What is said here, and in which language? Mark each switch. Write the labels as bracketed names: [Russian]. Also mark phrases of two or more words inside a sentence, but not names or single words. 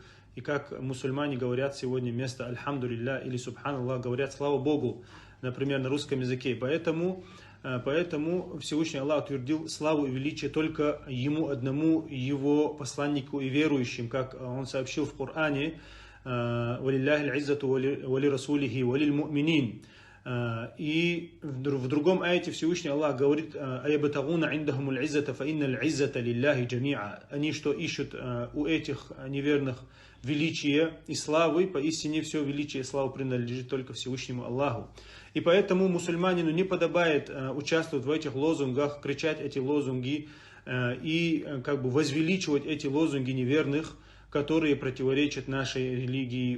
[Russian] И как мусульмане говорят сегодня вместо «Альхамдулилля» или «Субханаллах» говорят «Слава Богу», например, на русском языке. Поэтому Всевышний Аллах утвердил славу и величие только Ему одному, Его посланнику и верующим, как Он сообщил в Коране: [Arabic] «ولله العزة ولرسوله وللمؤمنين». [Russian] И в другом аяте Всевышний Аллах говорит: [Arabic] «أيبتغون عندهم العزة فإن العزة لله جميعا». [Russian] Они что ищут у этих неверных величия и славы, поистине все величие и слава принадлежит только Всевышнему Аллаху. И поэтому мусульманину не подобает участвовать в этих лозунгах, кричать эти лозунги и как бы возвеличивать эти лозунги неверных, которые противоречат нашей религии.